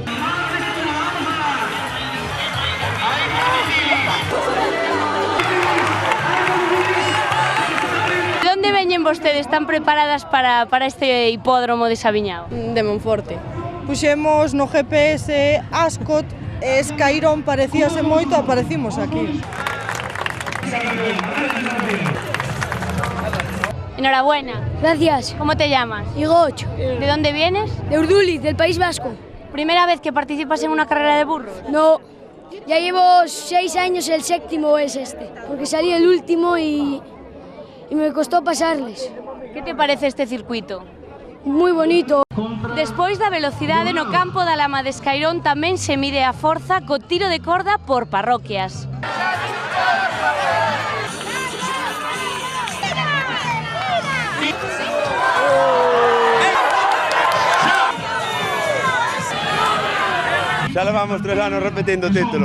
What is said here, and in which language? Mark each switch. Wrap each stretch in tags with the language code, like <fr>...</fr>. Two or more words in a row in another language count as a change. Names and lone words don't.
<gl>De onde veñen vostedes? Están preparadas para este hipódromo de Sabiñao? De Monforte. Puxemos no GPS Ascot e Escairón parecíase moito, aparecimos aquí.</gl> <es>Enhorabuena. Gracias. ¿Cómo te llamas? Igoch. ¿De dónde vienes? De Urduliz, del País Vasco. ¿Primera vez que participas en una carrera de burros? No, ya llevo 6 años, el 7º es este, porque salí el último y me costó pasarles. ¿Qué te parece este circuito?</es> <gl>Moi bonito. Despois da velocidade no campo da Lama de Escairón tamén se mide a forza co tiro de corda por parroquias. Xa levamos 3 anos repetindo o título.</gl>